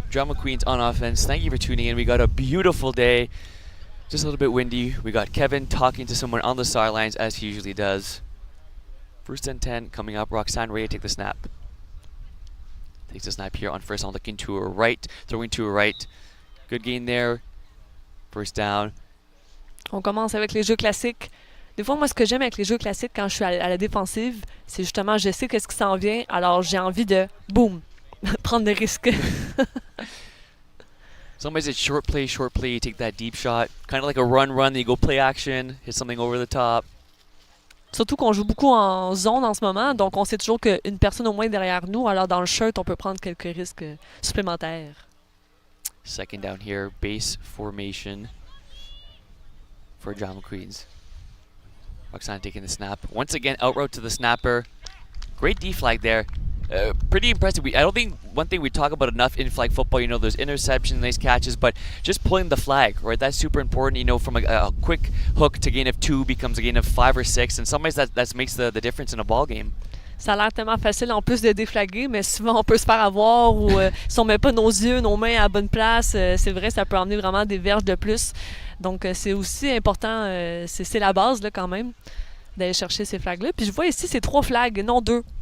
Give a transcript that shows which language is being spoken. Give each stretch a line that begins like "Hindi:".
English: Drama Queens on offense. Thank you for tuning in. We got a beautiful day. Just a little bit windy. We got Kevin talking to someone on the sidelines as he usually does. First and 10 coming up. Roxanne ready to take the snap. Takes the snap here on first down, looking to her right, throwing to her right. Good gain there. First down.
French: On commence avec les jeux classiques. Des fois, moi, ce que j'aime avec les jeux classiques quand je suis à la défensive, c'est justement, je sais qu'est-ce qui s'en vient, alors j'ai envie de, boum, prendre des risques.
English: Sometimes it's short play, you take that deep shot. Kind of like a run, then you go play action, hit something over the top.
French: Surtout qu'on joue beaucoup en zone en ce moment, donc on sait toujours qu'une personne au moins est derrière nous, alors dans le shirt, on peut prendre quelques risques supplémentaires.
English: Second down here, base formation for Drama Queens. Roxanne taking the snap. Once again, out route to the snapper. Great D-flag there. Pretty impressive. I don't think one thing we talk about enough in flag football, there's interceptions, nice catches, but just pulling the flag, right? That's super important. From a quick hook to gain of 2 becomes a gain of 5 or 6, and sometimes that makes the difference in a ball game.
French: Ça a l'air tellement facile en plus de déflaguer, mais souvent on peut se faire avoir ou si on met pas nos yeux, nos mains à la bonne place, c'est vrai, ça peut emmener vraiment des verges de plus. Donc c'est aussi important, c'est la base là, quand même, d'aller chercher ces flags-là. Puis je vois ici, c'est 3 flags, non 2.